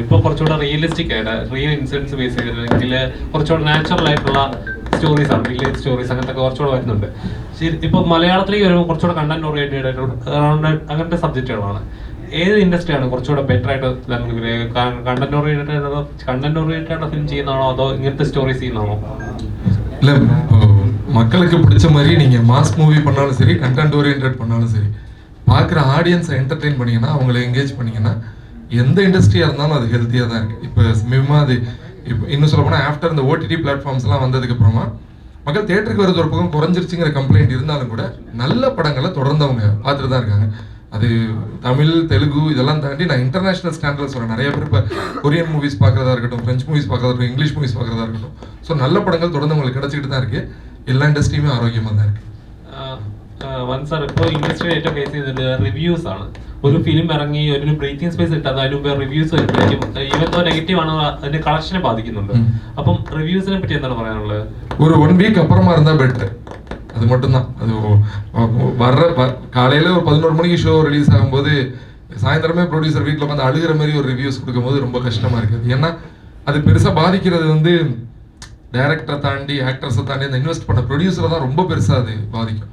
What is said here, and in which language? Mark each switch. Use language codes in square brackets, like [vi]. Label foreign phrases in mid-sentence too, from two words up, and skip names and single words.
[ml] ഇപ്പോൾ കുറച്ചുകൂടെ റിയലിസ്റ്റിക് ആയിട്ട് [en] real incidents base [ml] ചെയ്തിട്ടുണ്ടെങ്കിൽ കുറച്ചുകൂടെ നാച്ചുറൽ ആയിട്ടുള്ള സ്റ്റോറീസ് ആണ്, [en] village stories [ml] അങ്ങനത്തെ കുറച്ചുകൂടെ വരുന്നുണ്ട്. ഇപ്പോൾ മലയാളത്തിലേക്ക് വരുമ്പോൾ കുറച്ചുകൂടെ [en] content oriented [ml] അങ്ങനത്തെ സബ്ജക്റ്റുകളാണ്. ഏത് ഇൻഡസ്ട്രിയാണ് കുറച്ചുകൂടെ ബെറ്റർ ആയിട്ട് [en] content oriented film [ml] ചെയ്യുന്നതാണോ അതോ ഇങ്ങനത്തെ സ്റ്റോറീസ് ചെയ്യുന്നതാണോ? [ta] இல்லை மக்களுக்கு பிடிச்ச மாதிரி நீங்கள் [en] mass movie [ta] பண்ணாலும் சரி, [en] content orient [ta] பண்ணாலும் சரி, பார்க்குற ஆடியன்ஸை என்டர்டெயின் பண்ணிங்கன்னா, அவங்கள என்கேஜ் பண்ணிங்கன்னா எந்த இண்டஸ்ட்ரியாக இருந்தாலும் அது ஹெல்த்தியாக தான் இருக்குது. இப்போ சமீபமாக அது இப்போ இன்னும் சொல்ல போனால் ஆஃப்டர் இந்த ஓடிடி பிளாட்ஃபார்ம்ஸ்லாம் வந்ததுக்கப்புறமா மக்கள் தேட்டருக்கு வரது ஒரு பக்கம் குறைஞ்சிருச்சுங்கிற கம்ப்ளைண்ட் இருந்தாலும் கூட நல்ல படங்களை தொடர்ந்து அவங்க பார்த்துட்டு தான் இருக்காங்க. அது தமிழ் தெலுங்கு இதெல்லாம் தாண்டி நான் [en] international standards [ta] சொல்கிறேன். நிறைய பேர் இப்போ [en] Korean movies [ta] பார்க்குறதா இருக்கட்டும், [en] French movies [ta] பார்க்குறதா இருக்கட்டும், [en] English movies [ta] பார்க்குறதா இருக்கட்டும், ஸோ நல்ல படங்கள் தொடர்ந்து உங்களுக்கு கிடச்சிக்கிட்டு தான் இருக்குது. எல்லா இண்டஸ்ட்ரியுமே ஆரோக்கியமாக தான் இருக்குது. [ml] സാർ ഇപ്പോൾ ഇൻഡസ്ട്രി ഏറ്റവും ഫേസ് ചെയ്തത് റിവ്യൂസ് ആണ്. ഒരു ഫിലിം ഇറങ്ങി ഒരു [en] breathing space [ml] ഇട്ടാൽ അതിന് മുമ്പ് റിവ്യൂസ് വരുമ്പോഴേക്കും [en] even though negative [ml] ആണ് അതിന്റെ കളക്ഷനെ ബാധിക്കുന്നുണ്ട്. അപ്പം റിവ്യൂസിനെ പറ്റി എന്താണ് പറയാനുള്ളത്? [ta] ஒரு 1 வீக் அப்புறமா இருந்தால் பெட்டர், அது மட்டும்தான். அது வர்ற காலையில் ஒரு 11 மணிக்கு [en] show release [ta] ஆகும்போது சாயந்தரமே ப்ரொடியூசர் வீட்டில் உட்காந்து அழுகிற மாதிரி ஒரு ரிவ்யூஸ் கொடுக்கும்போது ரொம்ப கஷ்டமாக இருக்குது. ஏன்னா அது பெருசாக பாதிக்கிறது வந்து டைரக்டரை தாண்டி ஆக்டர்ஸை தாண்டி அந்த இன்வெஸ்ட் பண்ண ப்ரொடியூசரை தான் ரொம்ப பெருசாக அது பாதிக்கும்.